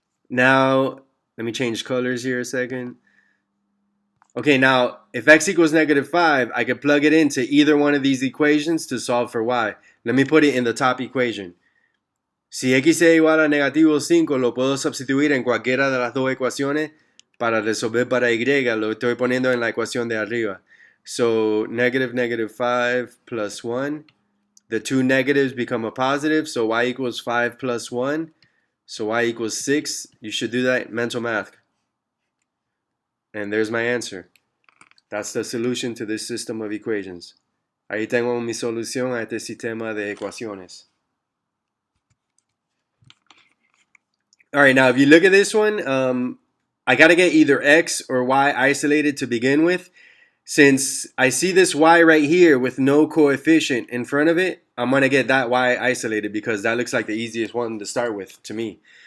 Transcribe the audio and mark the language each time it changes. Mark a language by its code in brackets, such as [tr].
[en] Now, let me change colors here a second. Okay, now, if x equals negative 5, I could plug it into either one of these equations to solve for y. Let me put it in the top equation. [es] Si x es igual a negativo 5, lo puedo sustituir en cualquiera de las dos ecuaciones para resolver para y. Lo estoy poniendo en la ecuación de arriba. [en] So, negative 5 plus 1. The two negatives become a positive, so y equals 5 plus 1. So y equals 6. You should do that mental math. And there's my answer. That's the solution to this system of equations. [es] Ahí tengo mi solución a este sistema de ecuaciones. [en] All right, now if you look at this one, I got to get either x or y isolated to begin with. Since I see this y right here with no coefficient in front of it, I'm going to get that y isolated because that looks like the easiest one to start with to me.